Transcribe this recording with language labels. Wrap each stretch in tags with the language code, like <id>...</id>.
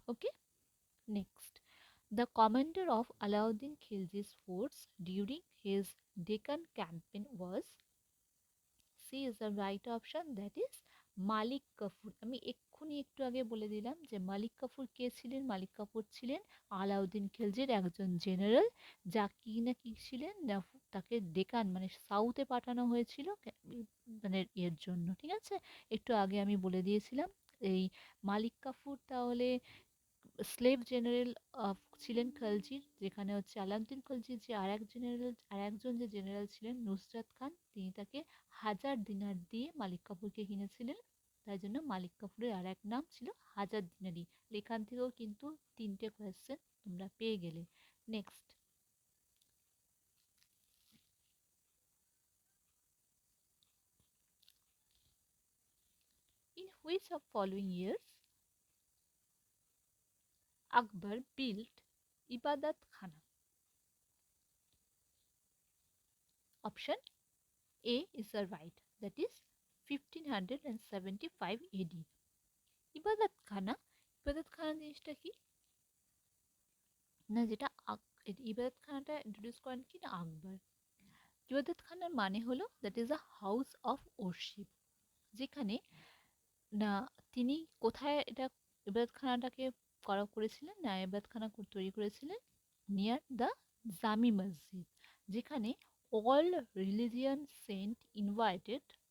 <en>Okay, next, the commander of Alauddin Khilji's force during his Deccan campaign was, C is the right option, that is Malik Kafur.</en> <bn>আমি এক্ষুনি একটু আগে বলে দিলাম যে মালিক কাফুর কে ছিলেন? মালিক কাফুর ছিলেন আলাউদ্দিন খিলজির একজন জেনারেল, যা কি না কি ছিলেন না তাকে ডেকান মানে সাউথে পাঠানো হয়েছিল মানে এর জন্য, ঠিক আছে, একটু আগে আমি বলে দিয়েছিলাম। এই মালিক কাফুর তাহলে স্লেভ জেনারেল ছিলেন খলজির, যেখানে হচ্ছে আলাউদ্দিন খলজির যে আর একজন যে জেনারেল ছিলেন নুসরাত খান, তিনি তাকে 1000 দিনার দিয়ে মালিক কাফুরকে কিনেছিলেন, তাই জন্য মালিক কাফুরের আর এক নাম ছিল 1000 দিনারি। এখান থেকেও কিন্তু 3টে কোয়েশ্চেন তোমরা পেয়ে গেলে।</bn> <en>Next, in which of following years Akbar built Ibadat Khana? Option A is the right, that is 1575 AD।</en> <bn>ইবাদত খানা, ইবাদত খানা জিনিসটা কি না, যেটা ইবাদত খানাটা ইন্ট্রোডিউস করেন কি না আকবর। ইবাদত খানার মানে হলো</bn> <en>that is a house of worship,</en> <bn>যেখানে না তিনি কোথায় এটা ইবাদত খানাটাকে করেছিলেন না, ইবাদত খানা তৈরি করেছিলেন নিয়ার দ্য জামি মসজিদ, যেখানে</bn> <en>all religion saint invited</en>